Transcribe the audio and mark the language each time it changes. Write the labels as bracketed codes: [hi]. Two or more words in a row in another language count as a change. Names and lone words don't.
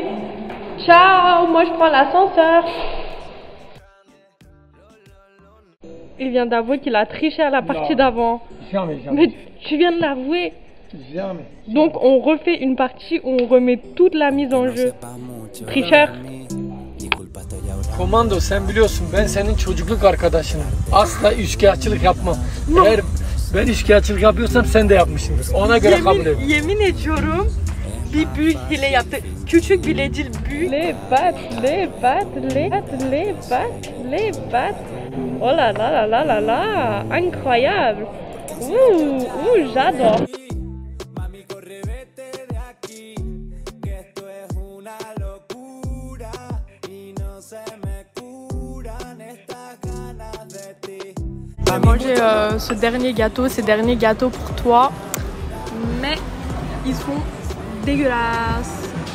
[fr] Ciao, moi je prends l'ascenseur. Il vient d'avouer qu'il a triché à la partie d'avant. Jamais. Mais tu viens de l'avouer. Jamais. Donc on refait une partie où on remet toute la mise en jeu. Tricheur. [tr] Komando sen biliyorsun ben senin çocukluk arkadaşınım. Asla üçkağıtçılık yapmam. Eğer ben üçkağıtçılık yapıyorsam sen de yapmışsındır. Ona göre kabul et. Yemin ediyorum bir büyük hile yaptı. Küçük bilecil büyük. [fr] Les pattes. Oh là là. Incroyable. Ouh, j'adore. Je vais manger ce dernier gâteau, ces derniers gâteaux pour toi, mais ils sont dégueulasses.